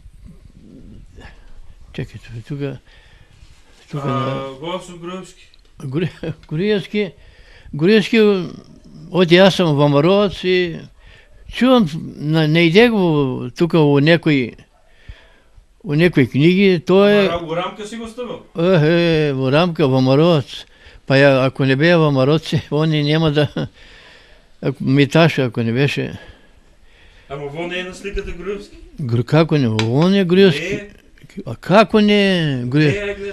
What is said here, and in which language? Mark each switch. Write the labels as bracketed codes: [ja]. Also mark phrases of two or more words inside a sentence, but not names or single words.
[mk] Чекайте, тук... Госо Груевски. [bg] Груевски, оти аз съм Вамаровец и чувам, не иде го тук у някои книги, то е... [mk] У рамка си го ставил? У рамка Вамаровец. Па ако не бе Вамаровци, они няма да... Миташа, ако не беше... Ама во не е на сликата Груевски? Како не? Во не е Груевски. А како не е Груевски?